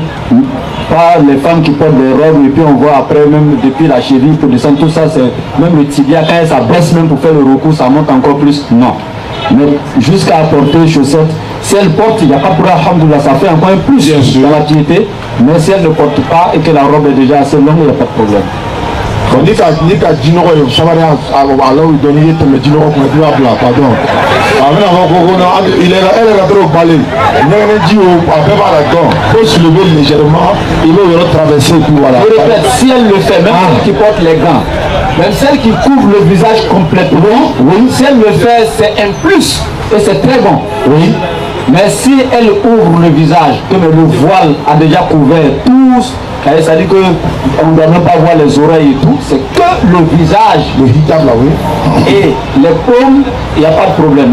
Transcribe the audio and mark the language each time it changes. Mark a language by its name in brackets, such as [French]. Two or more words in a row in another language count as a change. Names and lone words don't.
[French] Pas les femmes qui portent des robes et puis on voit après même depuis la cheville pour descendre, tout ça c'est même le tibia, quand elle s'abaisse même pour faire le recours, ça monte encore plus. Non. Mais jusqu'à porter les chaussettes, si elle porte, il n'y a pas pour alhamdoulilah, ça fait encore un plus dans la piété. Mais si elle ne porte pas et que la robe est déjà assez longue, il n'y a pas de problème. [Bambara] Ni ka jinɔgɔ ye sabari ala y'u dɔn n'i ye tɛmɛ jinɔgɔ kunna k'i b'a bila pardon a bɛna fɔ ko [French] elle est trop balée [Bambara] ɲɛgɛnɛ ji o a bɛɛ b'a la dɔn [French] faut soulever légèrement il [Bambara] b'o yɔrɔ [French] traverser puis voilà. Je répète, si elle le fait, même celle qui porte les gants, même celle qui couvre le visage complètement, oui, si elle le fait, c'est un plus et c'est très bon. Oui. Mais si elle ouvre le visage, que le voile a déjà couvert tous, ça dit qu'on ne doit même pas voir les oreilles et tout, c'est que le visage, le hijab là, oui, et les paumes, il n'y a pas de problème.